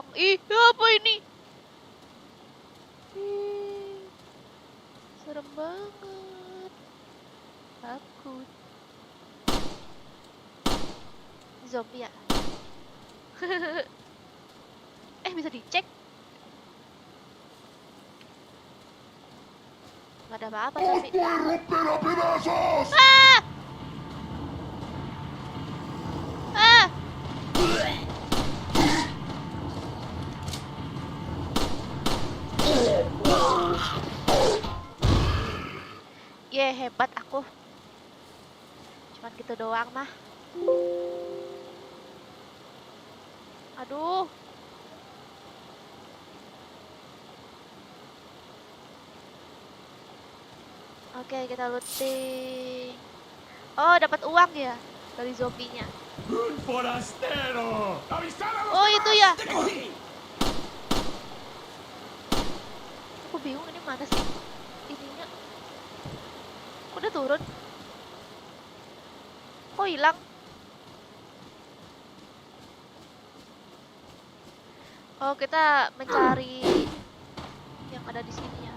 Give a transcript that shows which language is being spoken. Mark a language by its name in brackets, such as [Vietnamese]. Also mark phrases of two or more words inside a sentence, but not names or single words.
[Indonesian] Ih, apa ini? Ih, serem banget. Takut. Zombie ya? Bisa dicek? Nggak ada apa-apa [Spanish] ¡Os [Indonesian] tapi. [Spanish] voy a romper a pedazos! Ah! Ah! [Indonesian] Ye, hebat aku. Cuman gitu doang mah. Aduh. Oke, kita looting. Oh, dapat uang ya dari zombinya. [Spanish] ¡Un forastero! ¡Avisad a los [Indonesian] Oh, itu ya. [Spanish] ¡Te cogí! [Indonesian] Aku bingung ini mana sih ininya. Udah turun. Kok hilang? Oh, kita mencari yang ada di sini ya.